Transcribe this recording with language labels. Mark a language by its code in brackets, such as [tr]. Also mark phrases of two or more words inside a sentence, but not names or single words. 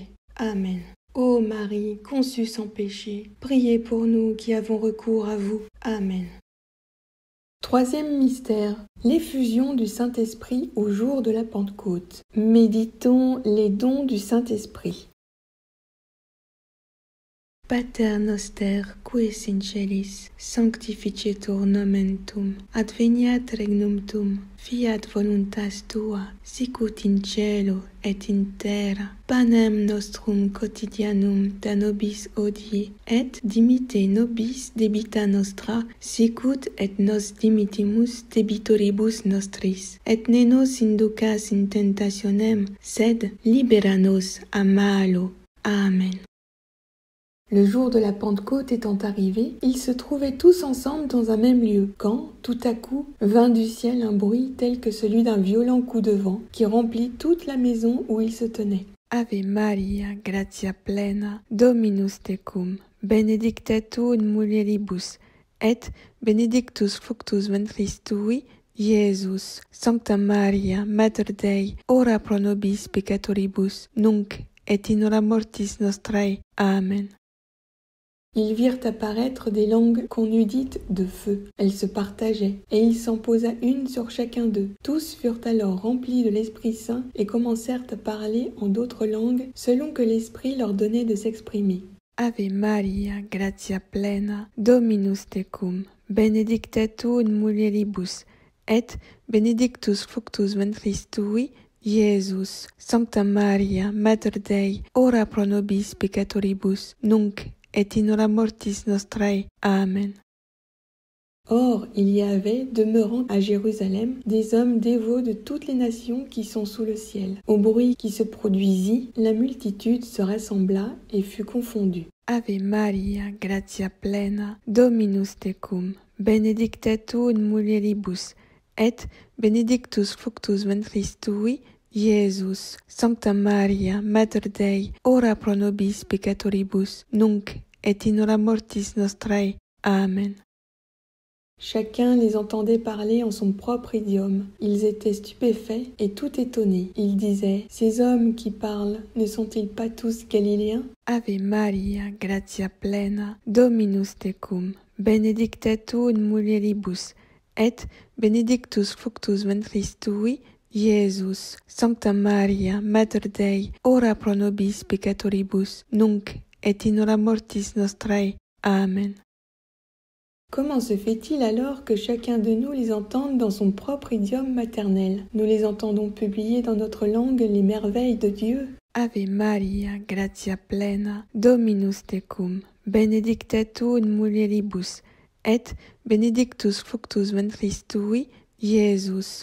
[la] Amen. [fr] Ô Marie, conçue sans péché, priez pour nous qui avons recours à vous. Amen. Troisième mystère, l'effusion du Saint-Esprit au jour de la Pentecôte. Méditons les dons du Saint-Esprit. [la] Pater noster, qui es in celis, sanctificetur nomen tuum, adveniat regnum tuum, fiat voluntas tua, sicut in cielo et in terra. Panem nostrum quotidianum da nobis hodie, et dimitte nobis debita nostra, sicut et nos dimittimus debitoribus nostris. Et ne nos inducas in tentationem, sed libera nos a malo. Amen. [fr] Le jour de la Pentecôte étant arrivé, ils se trouvaient tous ensemble dans un même lieu, quand, tout à coup, vint du ciel un bruit tel que celui d'un violent coup de vent, qui remplit toute la maison où ils se tenaient. [la] Ave Maria, gratia plena, Dominus tecum, benedicta tu in mulieribus, et benedictus fructus ventris tui, Iesus. Sancta Maria, Mater Dei, ora pro nobis peccatoribus, nunc et in hora mortis nostrae. Amen. [fr] Ils virent apparaître des langues qu'on eût dites de feu. Elles se partageaient, et il s'en posa une sur chacun d'eux. Tous furent alors remplis de l'Esprit Saint et commencèrent à parler en d'autres langues, selon que l'Esprit leur donnait de s'exprimer. [la] Ave Maria, gratia plena, Dominus tecum, benedicta tu in mulieribus, et benedictus fructus ventris tui, Iesus. Sancta Maria, Mater Dei, ora pro nobis peccatoribus, nunc et in hora mortis nostrae. Amen. [fr] Or, il y avait, demeurant à Jérusalem, des hommes dévots de toutes les nations qui sont sous le ciel. Au bruit qui se produisit, la multitude se rassembla et fut confondue. [la] Ave Maria, gratia plena, Dominus tecum, benedicta tu in mulieribus, et benedictus fructus ventris tui, Iesus. Sancta Maria, Mater Dei, ora pro nobis peccatoribus, nunc et in hora mortis nostrae. Amen. [fr] Chacun les entendait parler en son propre idiome. Ils étaient stupéfaits et tout étonnés. Ils disaient, « Ces hommes qui parlent, ne sont-ils pas tous galiléens ?» [la] Ave Maria, gratia plena, Dominus tecum, benedicta tu in mulieribus, et benedictus fructus ventris tui, Iesus. Sancta Maria, Mater Dei, ora pro nobis peccatoribus, nunc et in hora mortis nostrae. Amen. [fr] Comment se fait-il alors que chacun de nous les entende dans son propre idiome maternel? Nous les entendons publier dans notre langue les merveilles de Dieu. [la] Ave Maria, gratia plena, Dominus tecum, benedicta tu in mulieribus, et benedictus fructus ventris tui, Iesus.